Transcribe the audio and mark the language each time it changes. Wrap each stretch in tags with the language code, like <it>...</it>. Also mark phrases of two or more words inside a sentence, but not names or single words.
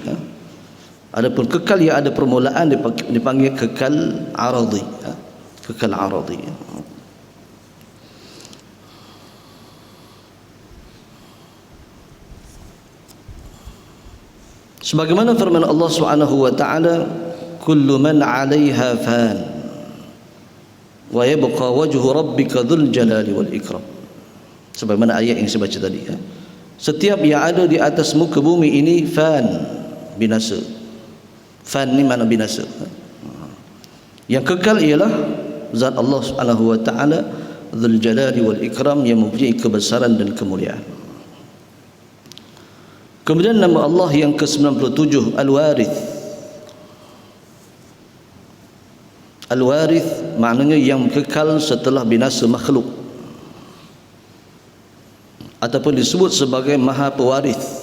<ms>Adapun kekal yang ada permulaan dipanggil kekal aradi. Kekal aradi. Sebagaimana firman Allah</ms> <ar>سبحانه وتعالى, كل من عليها فان ويبقى وجه ربك ذو الجلال والإكرام.</ar> <ms>Sebagaimana ayat yang saya baca tadi ya. Setiap yang ada di atas muka bumi ini fan, binasa. Fan ni makna binasa. Yang kekal ialah zat Allah</ms> <ar>سبحانه وتعالى ذو الجلال والإكرام,</ar> <ms>yang mempunyai kebesaran dan kemuliaan. Kemudian nama Allah yang ke-97 Al-Warith. Al-Warith maknanya yang kekal setelah binasa makhluk, ataupun disebut sebagai Maha Pewaris.</ms>